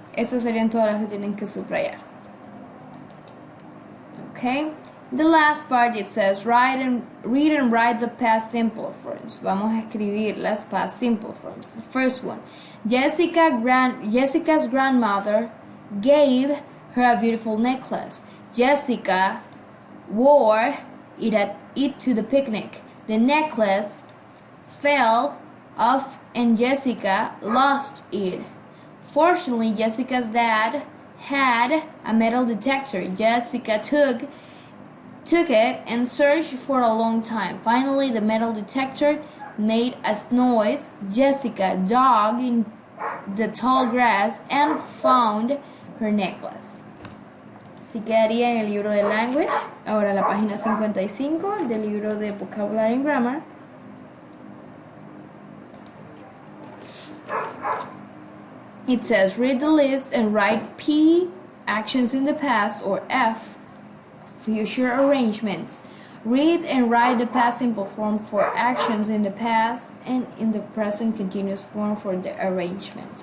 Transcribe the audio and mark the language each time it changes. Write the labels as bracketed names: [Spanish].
[Spanish] Esas serían todas las que tienen que subrayar. [English] Okay. The last part it says read and write the past simple forms. [Spanish] Vamos a escribir las [English] past simple forms. The first one. Jessica's grandmother gave her a beautiful necklace. Jessica wore it to the picnic. The necklace fell off and Jessica lost it. Fortunately, Jessica's dad had a metal detector. Jessica took it and searched for a long time. Finally, the metal detector made a noise. Jessica dug in the tall grass and found her necklace. [Spanish] Así quedaría en el libro de Language. Ahora la página 55 del libro de Vocabulary and Grammar. [English] It says, read the list and write P, actions in the past, or F, future arrangements. Read and write the past simple form for actions in the past and in the present continuous form for the arrangements.